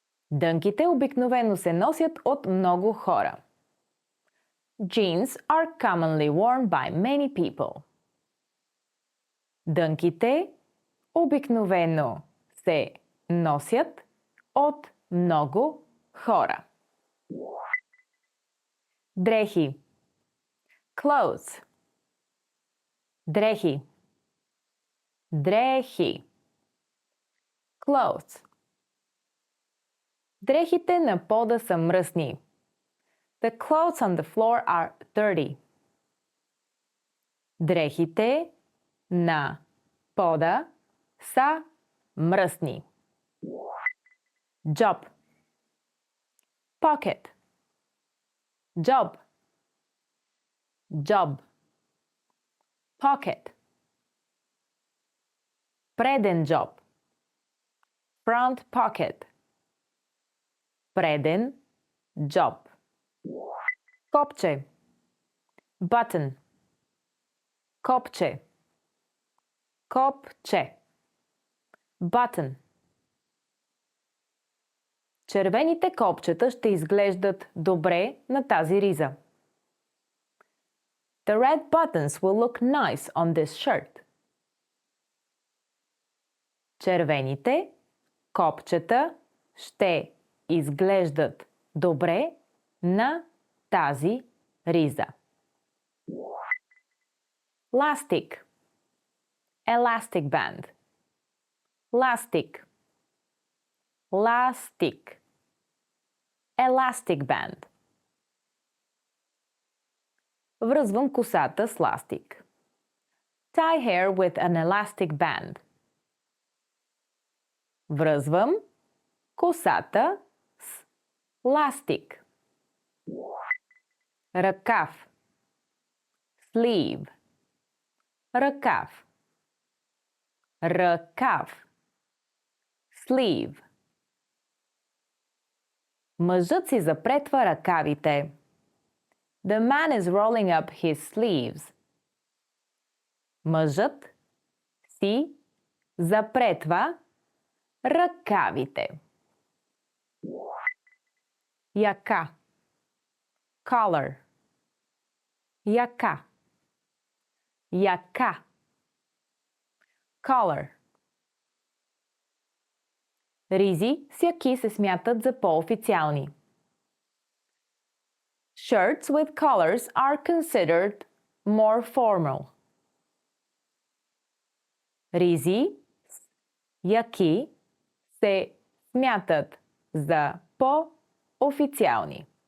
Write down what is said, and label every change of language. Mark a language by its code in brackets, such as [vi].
[bg] Дънките обикновено се носят от много хора. [en] Jeans are commonly worn by many people. [bg] Дънките обикновено се носят от много хора. Дрехи. Clothes. Дрехи. Дрехи. Clothes. Дрехите на пода са мръсни. [en] The clothes on the floor are dirty. [bg] Дрехите на пода са мръсни. Job. Pocket. Job. Job. Pocket. Преден job. [en] Front pocket. [bg] Преден job. Копче. Button. Копче. Копче. Button. Червените копчета ще изглеждат добре на тази риза. [en] The red buttons will look nice on this shirt. [bg] Червените копчета ще изглеждат добре на тази риза. Lastic. [en] Elastic band. [bg] Lastic. [en] Lastic. Elastic band. [bg] Връзвам косата с ластик. [en] Tie hair with an elastic band. [bg] Връзвам косата с ластик. Ръкав. Sleeve. Ръкав. Ръкав. Sleeve. Мъжът си запретва ръкавите. [en] The man is rolling up his sleeves. [bg] Мъжът си запретва ръкавите. Яка. Collar. Яка. Яка. Collar. Ризи с яки се смятат за по-официални. [en] Shirts with collars are considered more formal. [bg] Ризи с яки се смятат за по-официални.